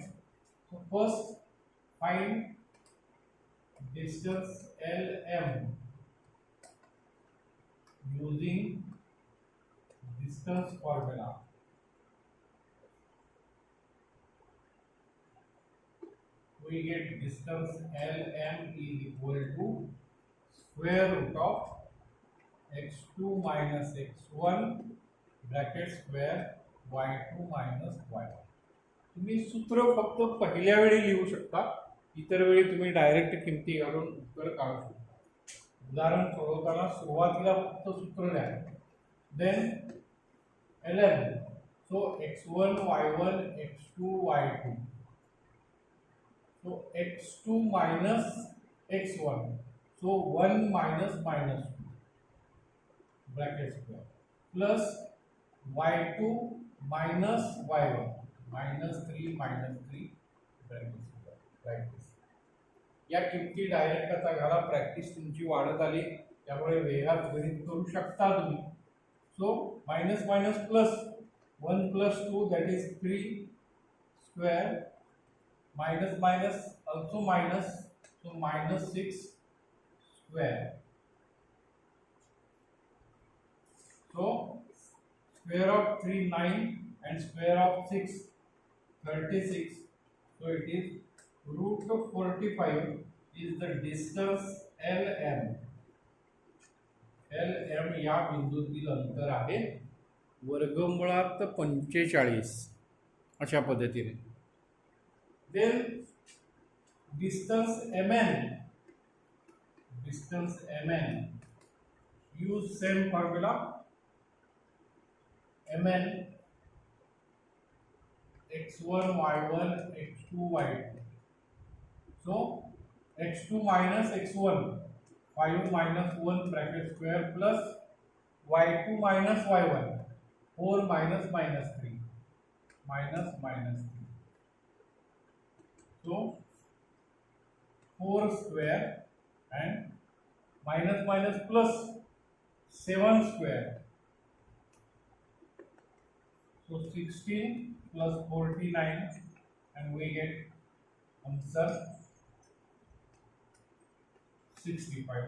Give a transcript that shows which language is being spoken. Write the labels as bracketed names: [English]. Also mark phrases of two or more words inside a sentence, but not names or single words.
[English] So first find distance LM using distance formula. We get distance LM is equal to square root of x2 minus x1 bracket square y2 minus y1. [Marathi] तुम्ही सूत्र फक्त पहिल्या वेळी लिहू शकता, इतर वेळी तुम्ही डायरेक्ट किमती घालून उत्तर काढू शकता. उदाहरण सोडवताना सुरुवातीला फक्त सूत्र लिहा, देन LM, [English] so x1 y1 x2 y2, so x2 minus x1, so 1 minus minus 2 bracket square plus y2 minus y1 minus 3 bracket square, like this. [Marathi] या किमती डायरेक्ट आता घाला, प्रॅक्टिस तुमची वाढत आली त्यामुळे वेगात गणित करू शकता तुम्ही. [English] so minus minus plus 1 plus 2 that is 3 square, minus minus also minus, so minus 6 square. So square of 3 9 and square of 6 36. So it is root of 45 is the distance LM. [Marathi] LM या बिंदूतील अंतर आहे वर्गमुळात 45 अशा पद्धतीने. [English] Then distance MN, use same formula. MN x1 y1 x2 y2. So x2 minus x1, 5 minus 1 bracket square plus y2 minus y1, 4 minus minus 3, minus minus 3. So 4 square and minus minus plus 7 square. So 16 plus 49 and we get answer 65.